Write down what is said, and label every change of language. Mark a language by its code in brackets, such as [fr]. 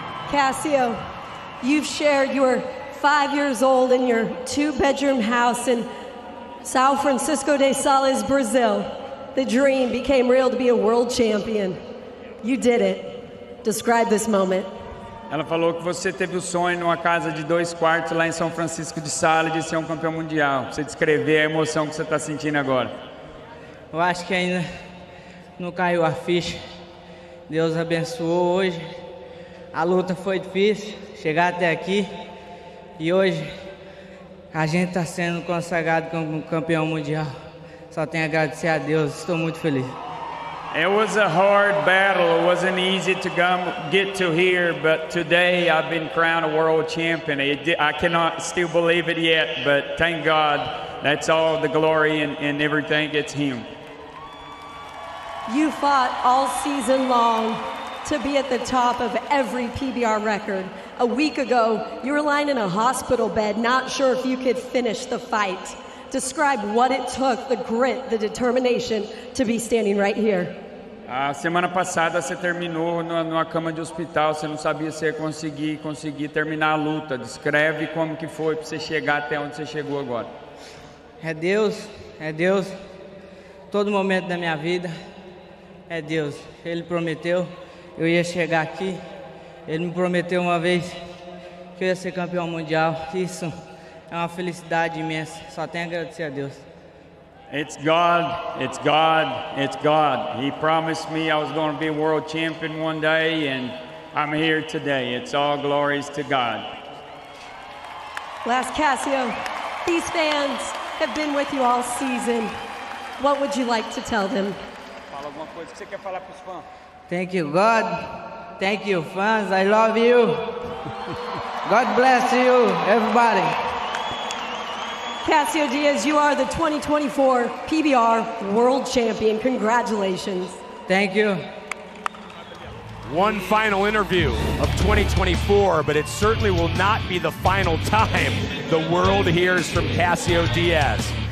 [en] Casio, you've shared your 5 years old in your 2-bedroom house in São Francisco de Sales, Brazil. The dream became real to be a world champion. You did it. Describe this moment. [pt] Ela falou que você teve o sonho numa casa de 2 quartos lá em São Francisco de Sales de ser um campeão mundial. Pra você descrever a emoção que você está sentindo agora. Eu acho que ainda não caiu a ficha. Deus abençoou hoje. A luta foi difícil, chegar até aqui. E hoje a gente está sendo consagrado como campeão mundial. Só tenho a agradecer a Deus. Estou muito feliz. [en] It was a hard battle. It wasn't easy to get to here, but today I've been crowned a world champion. I cannot still believe it yet, but thank God, that's all the glory and everything. It's Him. You fought all season long to be at the top of every PBR record. A week ago, you were lying in a hospital bed, not sure if you could finish the fight. Describe what it took, the grit, the determination to be standing right here. [pt] A semana passada você terminou numa cama de hospital, você não sabia se ia conseguir terminar a luta. Descreve como que foi para você chegar até onde você chegou agora. É Deus. Todo momento da minha vida é Deus. Ele prometeu, eu ia chegar aqui. Ele me prometeu uma vez que eu ia ser campeão mundial. Isso é uma felicidade imensa. Só tenho a agradecer a Deus. [en] It's God. He promised me I was going to be a world champion one day, and I'm here today. It's all glories to God. Last Casio, these fans have been with you all season. What would you like to tell them? [pt] Fala alguma coisa que você quer falar para os fãs. [en] Thank you, God. Thank you, fans. I love you. God bless you, everybody. Casio Diaz, you are the 2024 PBR World Champion. Congratulations. Thank you. One final interview of 2024, but it certainly will not be the final time the world hears from Casio Diaz.